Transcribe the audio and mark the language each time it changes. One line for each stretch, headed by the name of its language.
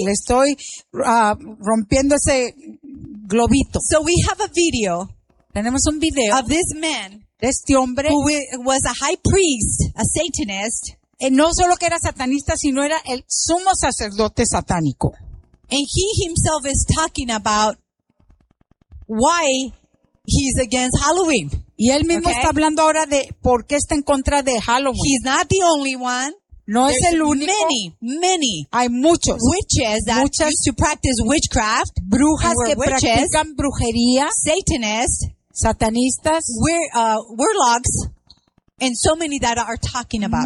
Spanish: Le estoy rompiendo ese globito.
English: So we have a video.
Spanish: Tenemos un video
English: of this man,
Spanish: de este hombre,
English: who was a high priest, a Satanist.
Spanish: No solo que era satanista, sino era el sumo sacerdote satánico.
English: And he himself is talking about why he's against Halloween.
Spanish: Y él mismo está hablando ahora de por qué está en contra de Halloween.
English: He's not the only one.
Spanish: No es el único.
English: Many, many.
Spanish: Hay muchos.
English: Witches that
Spanish: muchas
English: used to practice witchcraft.
Spanish: Brujas que
English: witches,
Spanish: practican brujería.
English: Satanists.
Spanish: Satanistas.
English: Warlocks. And so many that are talking about.